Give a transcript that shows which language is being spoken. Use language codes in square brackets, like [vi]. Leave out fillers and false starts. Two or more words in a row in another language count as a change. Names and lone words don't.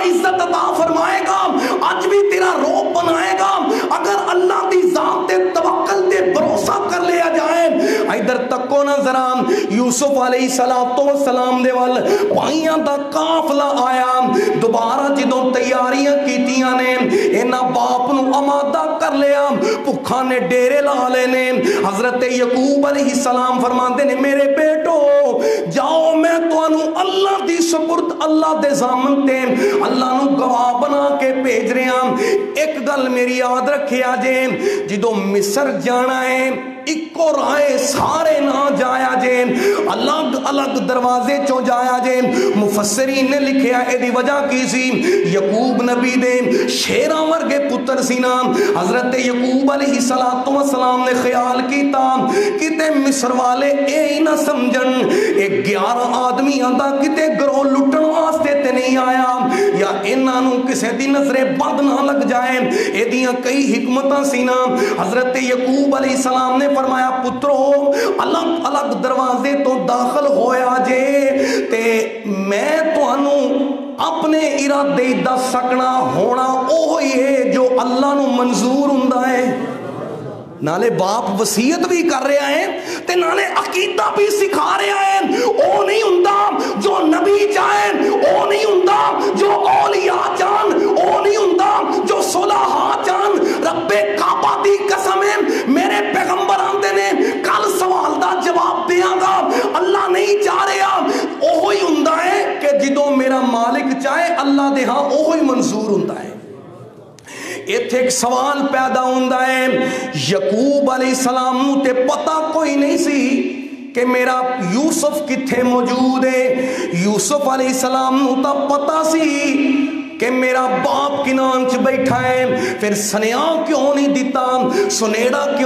[pa] عزت عطا فرمائے گا آج بھی تیرا روپ بنائے گا اگر اللہ دی ذات تے توکل تے بھروسہ کر لیا جائے ادھر تکو نہ ذرا یوسف [ar] علیہ السلام [pa] دے ول بھائیاں دا قافلہ آیا دوبارہ جدوں تیاریاں کیتیاں نے انہاں باپ نو آمادہ کر لیا بھکھاں نے ڈیرے لا لے نے حضرت یعقوب [ar] علیہ السلام [pa] فرماندے نے میرے بیٹو جاؤ میں تانوں اللہ دی سپرد اللہ دے ضامن تے اللہ نو گواہ بنا کے بھیج رہا ایک گل میری یاد رکھیا جے جدوں مصر جانا ہے اکو رائے سارے نہ جایا جے الگ الگ دروازے چوں جایا جے مفسرین نے لکھیا اے دی وجہ کی سی یعقوب نبی دے شیراں ورگے پتر سی نا حضرت یعقوب [ar] علیہ السلام [pa] نے خیال کیتا کتے مصر والے اے ہی نہ سمجھن ایک 11 آدمی آندا کتے گروہ لٹن واسطے تے نہیں آیا یا انہاں نو کسے دی نظر بد نہ لگ جائے اے دیاں کئی حکمتاں سی نا حضرت یعقوب [ar] علیہ السلام [pa] نے فرمایا پترو الگ الگ دروازے تو داخل ہویا جے تے میں تانوں اپنے ارادے دس سکنا ہونا اوہی ہے جو اللہ نو منظور ہوندا ہے نالے باپ وصیت بھی کر رہا ہے تے نالے عقیدہ بھی سکھا رہا ہے او نہیں ہوندا جو نبی چاہیں او نہیں ہوندا جو اولیاء چاہن او نہیں ہوندا جو صلحاء چاہن رب کعبہ دی قسم ہے میرے پیغمبر آندے نے کل سوال دا جواب دیاں گا اللہ نہیں چاہ رہا اوہی ہوندا ہے کہ جدوں میرا مالک چاہے اللہ دے ہاں اوہی منظور ہوندا ہے ایتھے ایک سوال پیدا ہوندا ہے یعقوب [ar] علیہ السلام [pa] نو تے پتہ کوئی نہیں سی کہ میرا یوسف کتھے موجود ہے یوسف [ar] علیہ السلام [pa] نو تا پتہ سی کہ میرا باپ کنان چ بیٹھا ہے پھر سنیا کیوں نہیں دیتا سنیڑا کیوں